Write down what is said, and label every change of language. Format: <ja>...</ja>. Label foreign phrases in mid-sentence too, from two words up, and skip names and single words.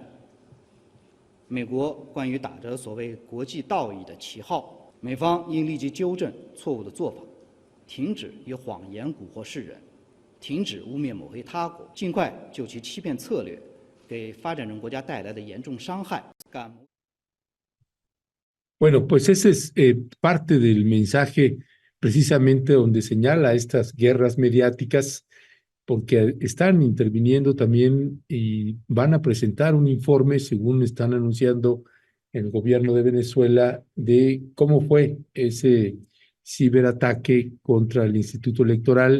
<zh>美国关于打着所谓国际道义的旗号，美方应立即纠正错误的做法，停止以谎言蛊惑世人，停止污蔑抹黑他国，尽快就其欺骗策略给发展中国家带来的严重伤害。</zh> <es>Bueno, pues ese es parte del mensaje precisamente donde señala estas guerras mediáticas, porque están interviniendo también y van a presentar un informe, según están anunciando en el gobierno de Venezuela, de cómo fue ese ciberataque contra el Instituto Electoral.</es>